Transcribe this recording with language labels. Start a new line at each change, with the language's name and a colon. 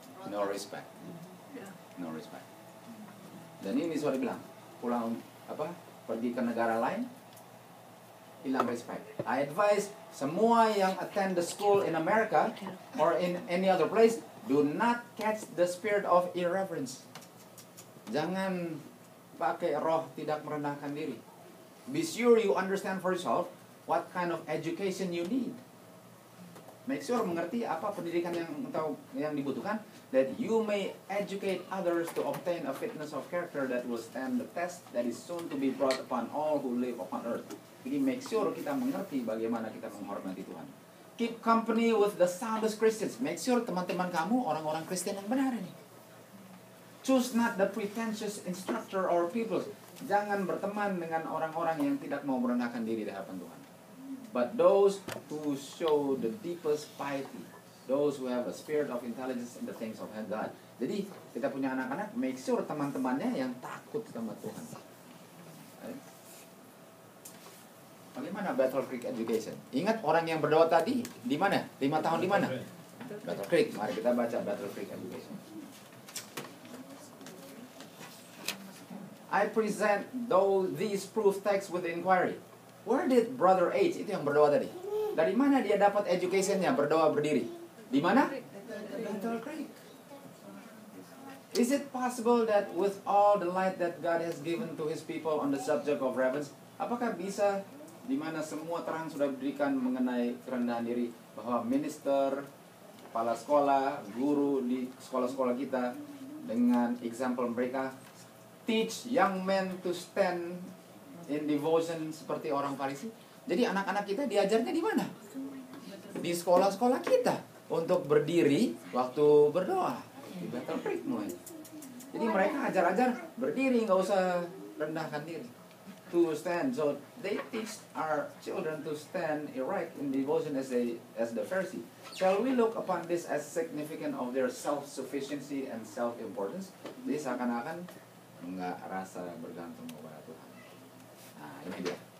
English: No respect, no respect.
Indonesian: Dan ini sudah bilang pulang pergi ke negara lain hilang respect.
English: I advise
Indonesian: semua yang
English: attend the school in America or in any other place, do not catch the spirit of irreverence.
Indonesian: Jangan pakai roh tidak merendahkan diri.
English: Be sure you understand for yourself what kind of education you need. Make sure
Indonesian: mengerti apa pendidikan yang dibutuhkan,
English: that you may educate others to obtain a fitness of character that will stand the test that is soon to be brought upon all who live upon earth.
Indonesian: Jadi make sure kita mengerti bagaimana kita menghormati Tuhan.
English: Keep company with the soundest Christians. Make sure
Indonesian: teman-teman kamu orang-orang Kristen yang benar ini.
English: Choose not the pretentious instructor or people.
Indonesian: Jangan berteman dengan orang-orang yang tidak mau merendahkan diri di hadapan Tuhan.
English: But those who show the deepest piety, those who have a spirit of intelligence in the things of God.
Indonesian: Jadi kita punya anak-anak,
English: make sure
Indonesian: teman-temannya yang takut sama Tuhan. Bagaimana Battle Creek Education? Ingat orang yang berdoa tadi di mana? 5 tahun di mana? Battle Creek. Mari kita baca Battle Creek Education.
English: I present these proof texts with inquiry. Where did
Indonesian: Brother H, itu yang berdoa tadi, dari mana dia dapat educationnya berdoa berdiri? Di mana? Battle Creek.
English: Is it possible that with all the light that God has given to His people on the subject of reverence,
Indonesian: apakah bisa di mana semua terang sudah diberikan mengenai kerendahan diri,
English: bahwa minister, kepala sekolah, guru di sekolah-sekolah kita dengan example mereka teach young men to stand in devotion
Indonesian: seperti orang Farisi? Jadi anak-anak kita diajarnya di mana? Di sekolah-sekolah kita untuk berdiri waktu berdoa di Battle Creek mulai. Jadi mereka ajar-ajar berdiri, nggak usah rendahkan diri.
English: To stand, so they teach our children to stand erect in devotion as the Pharisee. Shall we look upon this as significant of their self-sufficiency and self-importance?
Indonesian: Jadi seakan-akan nggak rasa bergantung kepada Tuhan. Nah ini dia.